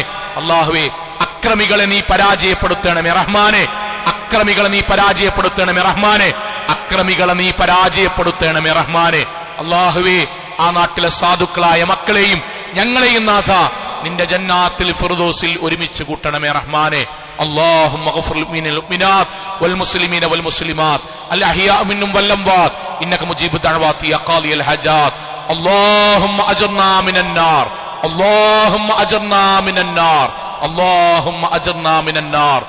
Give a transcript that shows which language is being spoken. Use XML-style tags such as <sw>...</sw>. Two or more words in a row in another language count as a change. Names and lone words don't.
<ml>അള്ളാഹുവെ, അക്രമികളെ നീ പരാജയപ്പെടുത്തണമേ റഹ്മാനെ. അക്രമികളെ നീ പരാജയപ്പെടുത്തണമേ റഹ്മാനെ. അക്രമികളെ നീ പരാജയപ്പെടുത്തണമേ റഹ്മാനെ. അള്ളാഹുവെ, ആ നാട്ടിലെ സാധുക്കളായ മക്കളെയും ഞങ്ങളെയും നാഥ നിന്റെ ജന്നാത്തിൽ ഫിർദൗസിൽ ഒരുമിച്ച് കൂട്ടണമേ റഹ്മാനെ.</ml> <ar>اللهم اغفر للمؤمنات والمسلمين والمسلمات الأحياء منهم والأموات إنك مجيب الدعوات يا قاضي الحاجات. اللهم أجرنا من النار، اللهم أجرنا من النار، اللهم أجرنا من النار.</ar>